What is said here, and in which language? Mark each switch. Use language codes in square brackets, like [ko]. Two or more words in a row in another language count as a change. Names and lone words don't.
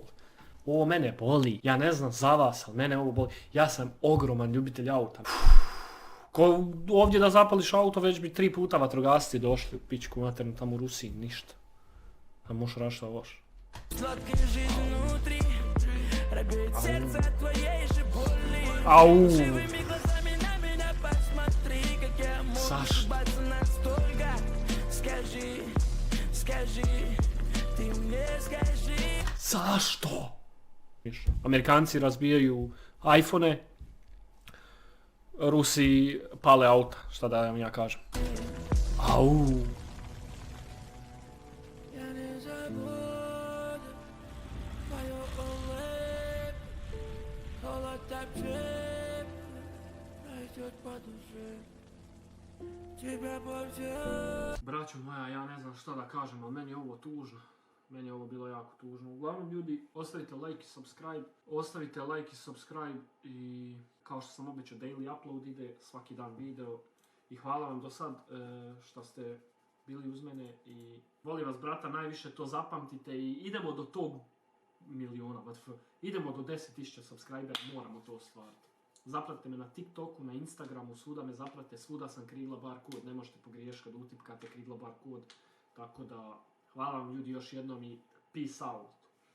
[bs] Ovo mene boli, ja ne znam za vas, ali mene ovo boli. Ja sam ogroman ljubitelj auta. Ko ovdje da zapališ auto, već bi 3 puta vatrogasci došli u pičku maternu tamo u Rusiji, ništa. A možeš raditi šta hoćeš. [ru] Пробей сердце твое и же боли. Ау. Живыми глазами на меня посмотри, как я могу ошибаться настолько. Скажи, скажи, ты мне скажи. [bs] Zašto? Amerikanci razbijaju iPhone, Rusi pale auta, šta da vam ja kažem. Au. [ru] Я не забуду твое улыбку. Холод так же пройдет по душе. Тебя повсюду. [bs] Braćo moja, ja ne znam šta da kažem, ali meni je ovo tužno. Meni je ovo bilo jako tužno. Uglavnom ljudi, ostavite like i subscribe. Ostavite like i subscribe i kao što sam obećao, [en] daily upload [bs] ide, svaki dan video. I hvala vam do sad što ste bili uz mene i volim vas brata, najviše to zapamtite i idemo do tog miliona, idemo do 10.000 subscribera, moramo to ostvariti. Zapratite me na TikToku, na Instagramu, svuda me zaprate, svuda sam Krigla bar kod, ne možete pogriješiti kad utipkate Krigla bar kod. Tako da, hvala vam ljudi još jednom i [en] peace out.